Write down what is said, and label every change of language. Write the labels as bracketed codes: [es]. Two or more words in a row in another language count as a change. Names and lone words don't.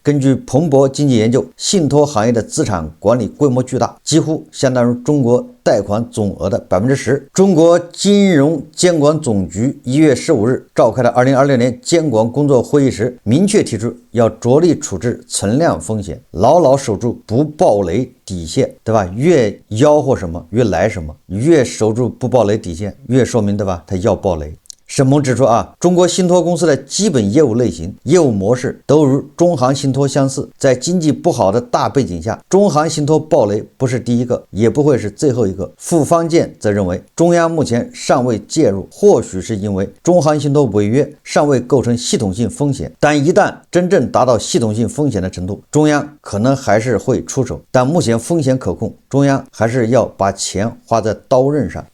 [zh] 根據彭博經濟研究，信託行業的資產管理規模巨大，幾乎相當於中國貸款總額的10%。中國金融監管總局1月15日召開的2026年監管工作會議時，明確提出要着力處置存量風險，牢牢守住不暴雷底線，對吧？越吆喝什麼越來什麼，越守住不暴雷底線，越說明，对吧？它要暴雷。沈萌指出中国信託公司的基本業務類型、業務模式都與中航信託相似，在經濟不好的大背景下，中航信託暴雷不是第一個，也不会是最後一個。傅方健則認為，中央目前尚未介入，或許是因為中航信託違約尚未構成系統性風險，但一旦真正達到系統性風險的程度，中央可能還是會出手，但目前風險可控，中央還是要把錢花在刀刃上。